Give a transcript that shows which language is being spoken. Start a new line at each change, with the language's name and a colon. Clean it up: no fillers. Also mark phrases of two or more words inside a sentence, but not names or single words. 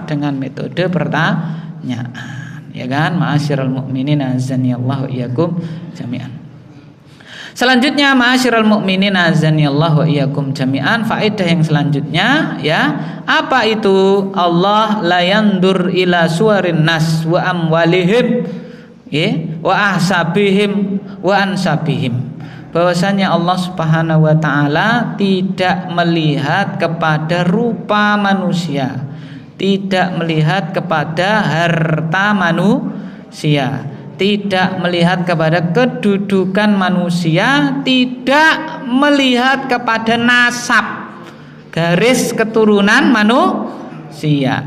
Indonesian: Dengan metode pertanyaan. Ya kan?
Arabic: معاشر المؤمنين أعزني الله إياكم جميعا.
Indonesian: Selanjutnya
Arabic: معاشر المؤمنين أعزني الله إياكم جميعا,
Indonesian: faedah yang selanjutnya ya, apa itu?
Arabic: الله لا ينظر إلى صور الناس وأموالهم ya وأحسابهم وأنسابهم.
Indonesian: Bahwasanya Allah
Arabic: سبحانه وتعالى
Indonesian: tidak melihat kepada rupa manusia, tidak melihat kepada harta manusia, tidak melihat kepada kedudukan manusia, tidak melihat kepada nasab, garis keturunan manusia.